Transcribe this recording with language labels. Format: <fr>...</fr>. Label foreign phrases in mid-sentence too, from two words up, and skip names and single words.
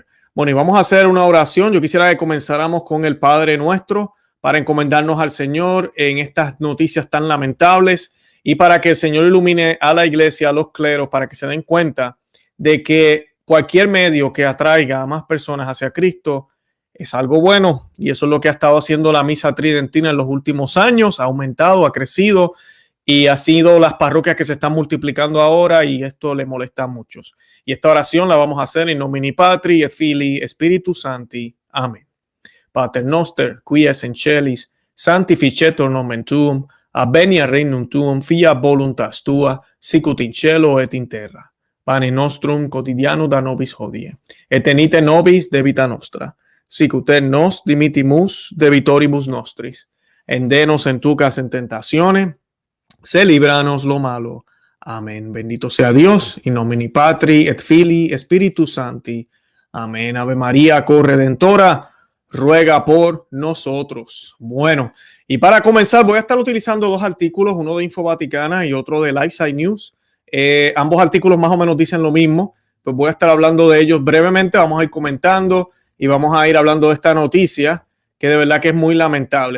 <es>Bueno, y vamos a hacer una oración. Yo quisiera que comenzáramos con el Padre Nuestro para encomendarnos al Señor en estas noticias tan lamentables y para que el Señor ilumine a la iglesia, a los cleros, para que se den cuenta de que cualquier medio que atraiga a más personas hacia Cristo es algo bueno. Y eso es lo que ha estado haciendo la misa tridentina en los últimos años. Ha aumentado, ha crecido y ha sido las parroquias que se están multiplicando ahora, y esto le molesta a muchos. Y esta oración la vamos a hacer</es> <la>in nomine Patri et Filii Spiritus Sancti.</la> <es>Amén.</es> <la>Pater noster, qui es in celis, sanctificetur nomen tuum, adveniat regnum tuum, fiat voluntas tua, sicut in cielo et in terra. Pane nostrum quotidianum da nobis hodie, et tenite nobis debita nostra, sicut et nos dimittimus debitoribus nostris, et de nos inducas en tentationem, se libranos lo malo.</la> <es>Amén. Bendito sea Dios,</es> <la>in nomine Patri et Filii Spiritus Sancti.</la> <es>Amén. Ave María, corredentora, ruega por nosotros. Bueno, y para comenzar voy a estar utilizando dos artículos, uno de Info Vaticana y otro de LifeSite News. Ambos artículos más o menos dicen lo mismo, pues voy a estar hablando de ellos brevemente. Vamos a ir comentando y vamos a ir hablando de esta noticia que de verdad que es muy lamentable.</es>